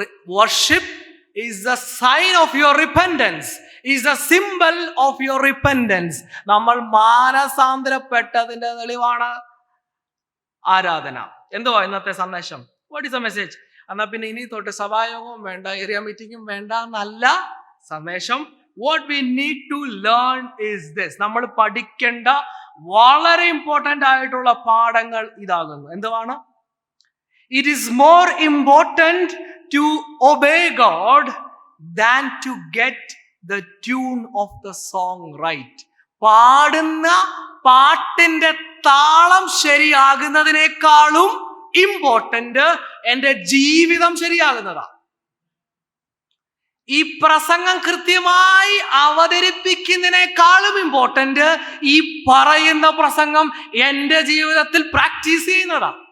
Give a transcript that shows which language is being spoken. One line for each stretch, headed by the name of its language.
English: Worship is the sign of your repentance, is the symbol of your repentance.
Malayalam: നമ്മൾ മാനസാന്തരപ്പെട്ടതിന്റെ തെളിവാണ് ആരാധന. എന്തുവാ ഇന്നത്തെ സന്ദേശം?
English: What is the message?
Malayalam: എന്നാ പിന്നെ ഇനി തൊട്ട് സഭായോഗവും വേണ്ട, ഏരിയ മീറ്റിംഗും വേണ്ട എന്നല്ല സന്ദേശം.
English: What we need to learn is this.
Malayalam: നമ്മൾ പഠിക്കേണ്ട വളരെ ഇമ്പോർട്ടന്റ് ആയിട്ടുള്ള പാഠങ്ങൾ ഇതാകുന്നു. എന്തുവാണ്?
English: It is more important to obey God than to get the tune of the song right.
Malayalam: പാടുന്ന പാട്ടിന്റെ താളം ശരിയാകുന്നതിനേക്കാളും ഇമ്പോർട്ടന്റ് എന്റെ ജീവിതം ശരിയാകുന്നതാ. ഈ പ്രസംഗം കൃത്യമായി അവതരിപ്പിക്കുന്നതിനേക്കാളും ഇമ്പോർട്ടന്റ് ഈ പറയുന്ന പ്രസംഗം എന്റെ ജീവിതത്തിൽ പ്രാക്ടീസ് ചെയ്യുന്നതാ.